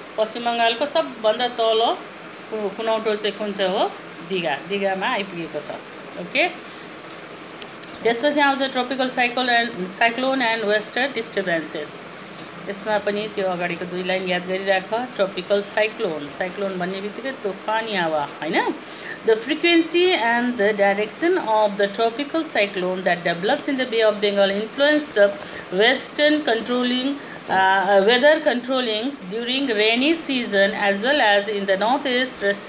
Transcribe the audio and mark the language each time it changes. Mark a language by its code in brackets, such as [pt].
[ne] पश्चिम बङ्गालको सबभन्दा तल कुनौटो चाहिँ कुन चाहिँ हो, दिघा। दिघामा आइपुगेको छ। ओके, त्यसपछि आउँछ [en] Tropical cyclone and western disturbances. [ne] यसमा पनि त्यो अगाडिको 2 लाइन याद गरिराख। ट्रोपिकल साइक्लोन भन्ने बित्तिकै तुफानी हावा हैन। [en] the frequency and the direction of the tropical cyclone that develops in the bay of Bengal influence the western controlling weather controllings during rainy season as well as in the northeast